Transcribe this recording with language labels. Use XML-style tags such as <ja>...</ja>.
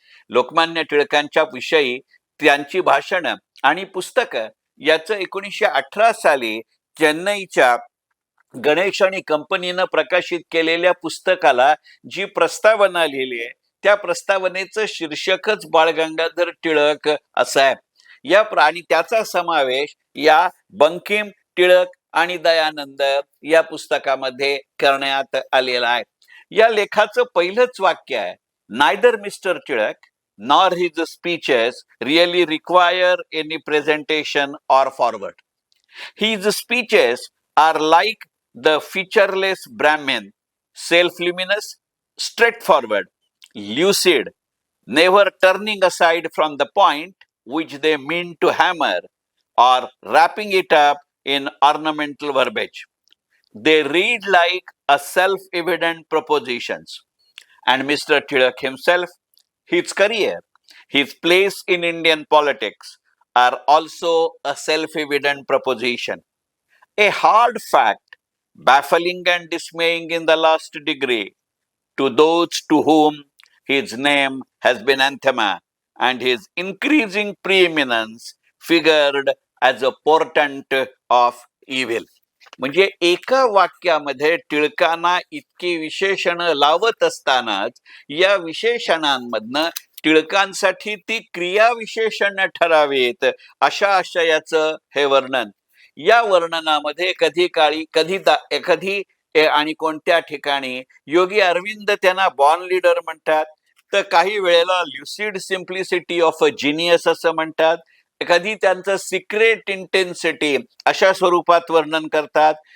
<mr>लोकमान्य टिळकांच्या विषयी त्यांची भाषणं आणि पुस्तकं याचं 1918 साली चेन्नईच्या गणेश आणि कंपनीनं प्रकाशित केलेल्या पुस्तकाला जी प्रस्तावना लिहिली आहे, त्या प्रस्तावनेचं शीर्षकच बाळ गंगाधर टिळक असं आहे. आणि त्याचा समावेश या बंकिम, टिळक आणि दयानंद या पुस्तकामध्ये करण्यात आलेला आहे. या लेखाचं पहिलंच वाक्य आहे,</mr> <en>Neither mister Tilak nor his speeches really require any presentation or forward. His speeches are like the featureless Brahmin, self-luminous, straightforward, lucid, never turning aside from the point which they mean to hammer or wrapping it up in ornamental verbiage. They read like a self-evident propositions. And Mr. Tilak himself, his career, his place in Indian politics are also a self-evident proposition. A hard fact, baffling and dismaying in the last degree to those to whom his name has been anathema and his increasing preeminence figured as a portent of evil.</en> <mr>म्हणजे एका वाक्यामध्ये टिळकांना इतकी विशेषण लावत असतानाच या विशेषणांमधनं टिळकांसाठी ती क्रियाविशेषण ठरावीत अशा आशयाचं हे वर्णन. या वर्णनामध्ये कधी आणि कोणत्या ठिकाणी योगी अरविंद त्यांना बॉर्न लीडर म्हणतात, तर काही वेळेला</mr> <en>lucid simplicity of a genius</en> <mr>असं म्हणतात, कधी त्यांचं सिक्रेट इंटेन्सिटी अशा स्वरूपात वर्णन करतात.</mr>